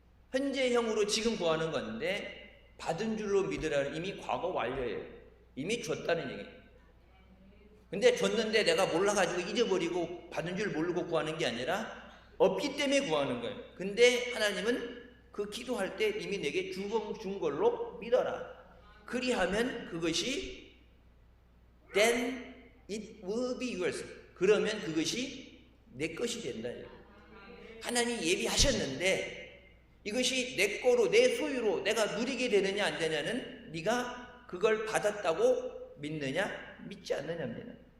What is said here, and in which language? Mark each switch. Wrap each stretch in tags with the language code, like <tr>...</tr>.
<ko>현재형으로 지금 구하는 건데 받은 줄로 믿으라는 이미 과거 완료예요. 이미 줬다는 얘기예요. 근데 줬는데 내가 몰라가지고 잊어버리고 받은 줄 모르고 구하는 게 아니라 없기 때문에 구하는 거예요. 근데 하나님은 그 기도할 때 이미 내게 준 걸로 믿어라. 그리하면 그것이</ko> <en>then it will be yours.</en> <ko>그러면 그것이 내 것이 된다. 하나님이 예비하셨는데 이것이 내 거로 내 소유로 내가 누리게 되느냐 안 되냐는 네가 그걸 받았다고 믿느냐 믿지 않느냐입니다.</ko>